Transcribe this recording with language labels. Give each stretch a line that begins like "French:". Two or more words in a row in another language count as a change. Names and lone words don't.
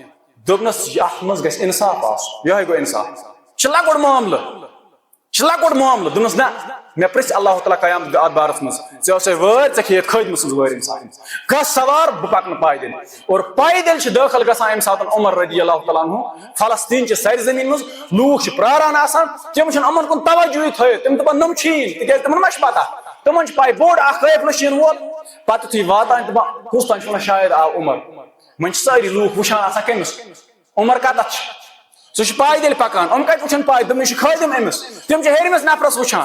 Kashmiri: دوٚپنس اتھ منٛز گژھِ انصاف آسُن, یِہوے گوٚو انصاف, چھُ لۄکُٹ معاملہٕ, چھُ لۄکُٹ معاملہٕ. دوٚپنس نہ, مےٚ پرژھ اللہ تعالیٰ قیامت اتھ بارس منٛز, ژےٚ اوسے وٲرۍ, ژےٚ کھیٚیتھ خٲدمہٕ سٕنٛز وٲرۍ انسان, کھس سوار, بہٕ پکنہٕ پایدٔلۍ. اور پایدٔلۍ چھِ دٲخل گژھان امہِ ساتہٕ عمر
Arabic: رضی اللہ تعالیٰ عنہ
Kashmiri: فلسطین چہِ سرِ زمین منٛز, لوٗکھ چھِ پراران آسان, تِم چھِنہٕ یِمن کُن توجہٕے تھٲیِتھ, تِم دپان نۄم چھِیی نہٕ, تِکیٛازِ تِمن ما چھِ پتہ, تِمن چھِ پاے بوٚڑ اکھ قٲفلہٕ چھِ یِنہٕ وول. پتہٕ یُتھُے واتان دپان کُس تانۍ چھُ ونان شاید آو عمر, وۄنۍ چھِ سٲری لوٗکھ وٕچھان آسان کٔمِس, عمر کتتھ چھُ, سُہ چھُ پایدٔلۍ پکان, یِم کتہِ وٕچھن پاے, دوٚپُن یہِ چھُ خٲدم أمِس, تِم چھِ ہیٚرمِس نفرس وٕچھان.